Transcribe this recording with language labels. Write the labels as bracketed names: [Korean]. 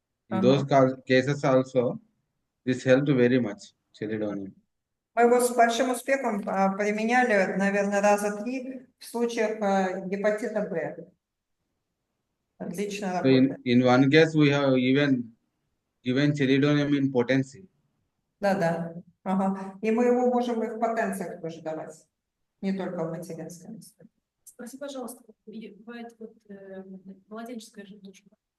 [English] In those cases also, this helped very much, chelidonium. [Russian] Мы его с большим успехом применяли, наверное, раза 3 в случаях гепатита Б. Отлично [English] So [Russian] работает. [English] in one case, we have even given chelidonium in potency. [Russian] Да. Ага. И мы его можем и в потенциях тоже давать. Не только в материнском. Спроси, пожалуйста, бывает вот младенческая желтушка.